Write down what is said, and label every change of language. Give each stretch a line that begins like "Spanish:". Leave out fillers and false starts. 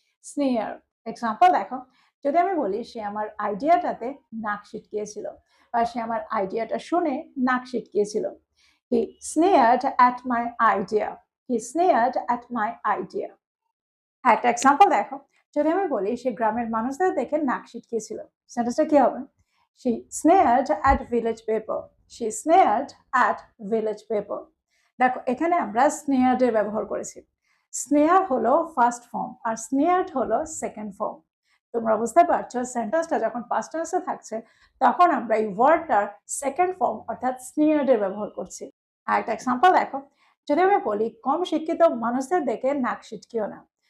Bangla: Snare example দেখো, যদি আমি বলি সে আমার আইডিয়াটাতে নাক সিটকিয়েছিল, বা সে আমার আইডিয়াটা শুনে নাক সিটকিয়েছিল।
English: He sneered at my idea. He sneered at my idea.
Bangla: একটা এক্সাম্পল দেখো, যদি আমি বলি সে গ্রামের মানুষদের দেখে নাক সিটকিয়েছিল, সেন্টেন্সটা কি হবে?
English: She sneered at village people. She sneered at village people.
Bangla: দেখো এখানে আমরা স্নেয়ার্ড এর ব্যবহার করেছি। স্নেয়ার হলো ফার্স্ট ফর্ম আর স্নেয়ার্ড হলো সেকেন্ড ফর্ম। তোমরা বুঝতে পারছো সেন্টেন্সটা যখন পাস্ট টেন্সে থাকছে তখন আমরা এই ওয়ার্ডটার সেকেন্ড ফর্ম অর্থাৎ স্নেয়ার্ড এর ব্যবহার করছি। আর একটা এক্সাম্পল দেখো, যদি আমি বলি কম শিক্ষিত মানুষদের দেখে নাক সিটকিও না।